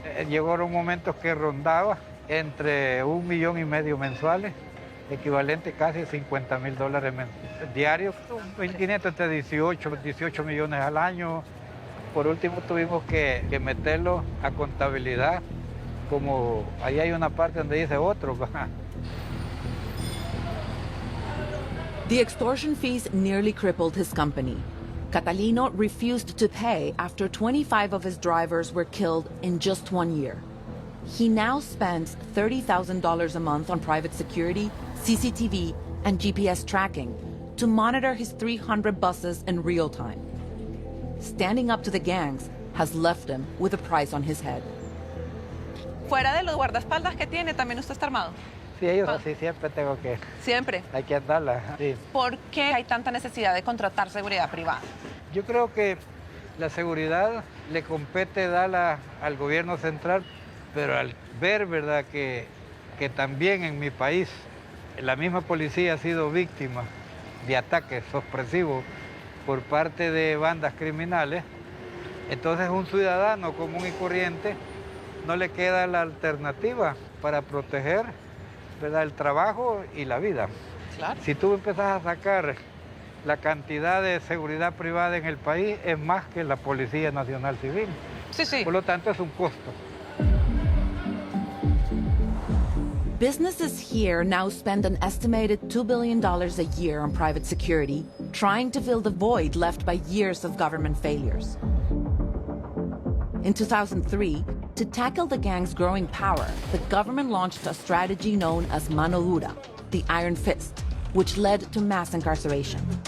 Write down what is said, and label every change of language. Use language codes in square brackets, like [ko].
[es] Llegaron momentos que rondaba entre $1,5 millones mensuales, equivalente casi a $50,000 diarios, 1.500 entre 18 millones al año. Por último tuvimos que meterlo a contabilidad, como ahí hay una parte donde dice otro. [en] The extortion fees nearly crippled his company. Catalino refused to pay after 25 of his drivers were killed in just 1 year. He now spends $30,000 a month on private security, CCTV, and GPS tracking to monitor his 300 buses in real time. Standing up to the gangs has left him with a price on his head. [es] Fuera de los guardaespaldas que tiene, ¿también usted está armado? Sí, ellos así siempre tengo que... Siempre. Hay que andarla, sí. ¿Por qué hay tanta necesidad de contratar seguridad privada? Yo creo que la seguridad le compete darla al gobierno central, pero al ver, ¿verdad?, que también en mi país la misma policía ha sido víctima de ataques opresivos por parte de bandas criminales, entonces un ciudadano común y corriente no le queda la alternativa para proteger, ¿verdad?, el trabajo y la vida. Claro. Si tú empezás a sacar la cantidad de seguridad privada en el país, es más que la Policía Nacional Civil. Sí, sí. Por lo tanto, es un costo. [en] Businesses here now spend an estimated $2 billion a year on private security, trying to fill the void left by years of government failures. In 2003, to tackle the gang's growing power, the government launched a strategy known as mano dura, the iron fist, which led to mass incarceration.